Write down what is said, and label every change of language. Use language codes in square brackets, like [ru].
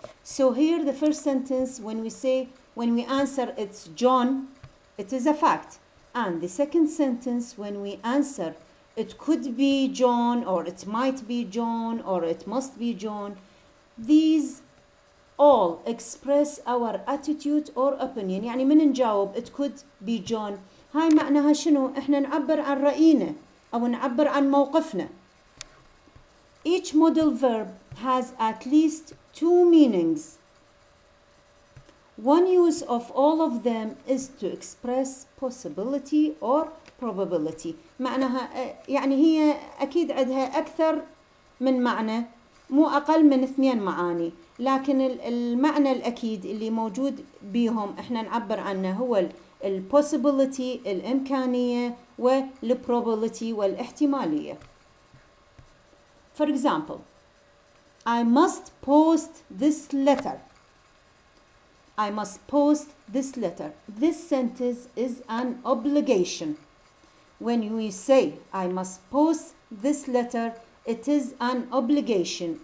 [en] So here the first sentence when we answer it's John, it is a fact. And the second sentence when we answer it could be John or it might be John or it must be John, these all express our attitude or opinion. [ar] يعني من نجاوب [en] it could be John [ar] هاي معناها شنو؟ احنا نعبر عن رأينا أو نعبر عن موقفنا. [en] Each modal verb has at least 2 meanings. One use of all of them is to express possibility or probability. [ar] معناها يعني هي أكيد عندها أكثر من معنى مو أقل من 2 معاني. لكن المعنى الأكيد اللي موجود بيهم احنا نعبر عنه هو possibility الإمكانية probability والاحتمالية. [en] For example, I must post this letter. I must post this letter. This sentence is an obligation. When we say I must post this letter, it is an obligation.